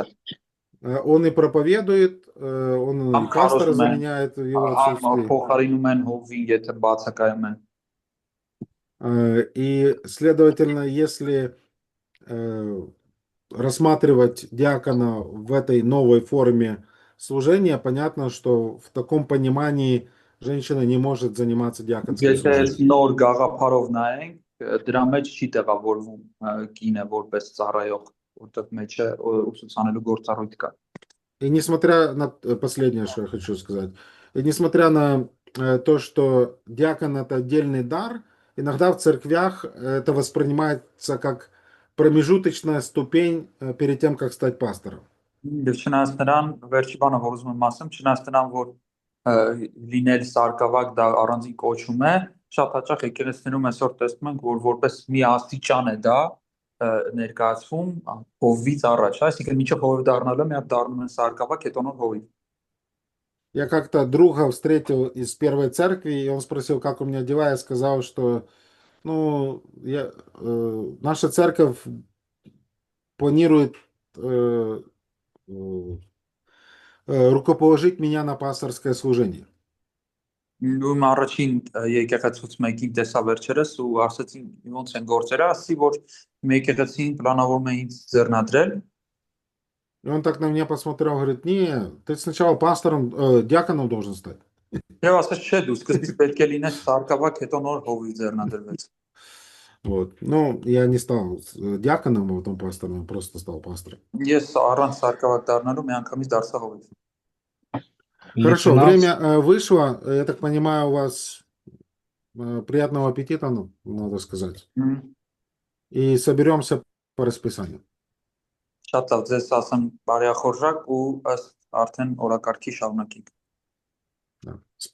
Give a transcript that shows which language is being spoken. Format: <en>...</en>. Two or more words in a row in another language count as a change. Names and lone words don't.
<ru>Он и проповедует, он и пастора заменяет в его отсутствии.</ru> <hy>Փոխարինում են հովին, եթե բացակայում են։</hy> <ru>И, следовательно, если рассматривать диакона в этой новой форме служения, понятно, что в таком понимании женщина не может заниматься диаконским</ru> <hy>Եթե այս</hy> <ru>служением.</ru> <hy>նոր գաղափարով նայենք, դրա մեջ չի տեղավորվում կինը որպես ծառայող, որտեղ մեջը ուսուցանելու գործառույթ կա։</hy> <ru>И несмотря на последнее, что я хочу сказать, и несмотря на то, что диакон это отдельный дар, иногда в церквях это воспринимается как промежуточная ступень перед тем, как стать пастором.</ru> <hy>Եվ չնայած նրան, վերջի բանը, որ ուզում եմ ասեմ, չնայած նրան, որ լինել սարկավակ դա առանձին կոչում է, շատ հաճախ եկեղեցիներում այսօր տեսնում ենք, որ որպես մի աստիճան է դա ներկայացվում հովից առաջ, այսինքն մինչև հովիվ դառնալը մի հատ դառնում են սարկավակ, հետո նոր հովիվ։</hy> <ru>Я как-то друга встретил из первой церкви, и он спросил, как у меня дела, я сказал, что наша церковь планирует рукоположить меня на пасторское служение.</ru> <hy>Ում առաջին եկեղեցուց մեկին տեսա վերջերս ու ասեցին ոնց են գործերը, ասի որ եկեղեցին պլանավորում է ինձ ձեռնադրել։</hy> <ru>И он так на меня посмотрел, говорит, не, ты сначала диаконом должен стать.</ru> <hy>Եվ ասաց չէ, դու սկզբից պետք է լինես սարկավակ, հետո նոր հովիվ ձեռնադրվեց։</hy> <ru>Вот. Ну, я не стал диаконом, а потом пастором, я просто стал пастором.</ru> <hy>Ես առանց սարկավակ դառնալու մի անգամից դարձա հովիվ։</hy> <ru>Хорошо, время вышло. Я так понимаю, у вас приятного аппетита, надо сказать. И соберемся по расписанию.</ru> <hy>Շատ լավ, ձեզ ասեմ բարեխորժակ ու ըստ արդեն օրակարգի շարունակենք։</hy> <ru>Да.</ru>